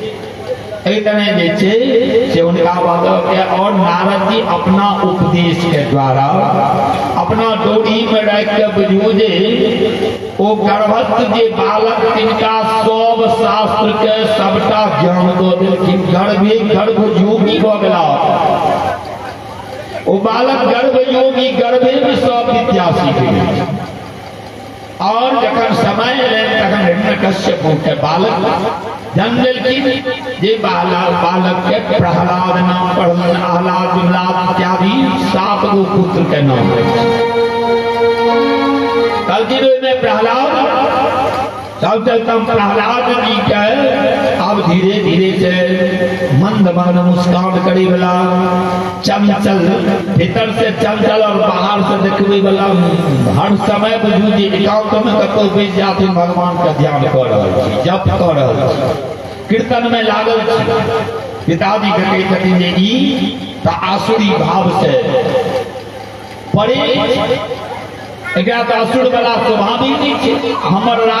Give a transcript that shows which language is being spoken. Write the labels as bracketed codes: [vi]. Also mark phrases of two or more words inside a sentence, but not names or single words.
[mai] एहि तरह जे छै से हुनका के और नारद जी अपना उपदेश के द्वारा अपना डोरी में राखि के बुझू जे ओ गर्भस्थ जे बालक तिनका सब शास्त्र के सबटा ज्ञान दऽ देलखिन। गर्भे गर्भ योगी भऽ गेला ओ बालक, गर्भ योगी, गर्भे में सब विद्या सीख गेल। और जखन समय एलनि तखन हिरण्यकश्यप के बालक जन्म लेलखिन। जे बालक के प्रहलाद नाम पड़लनि। आह्लाद विह्लाद इत्यादि 7 गो पुत्र के नाम कहलखिन। ओहिमे प्रहलाद सबसे कम प्रहलाद जी के अब धीरे धीरे से मंद मंद मुस्कान करे वाला, चंचल, भीतर से चंचल और बाहर से देखबे वाला, हर समय बुझू जे एकांत में कतौ बैस जाथिन भगवान का ध्यान कर रहल छी, जप कर रहल छी, कीर्तन में लागल छी। पिताजी के कहै छथिन जे ई तऽ आसुरी भाव से परे, एकरा तऽ असुर वाला स्वभाव ही नहीं छै।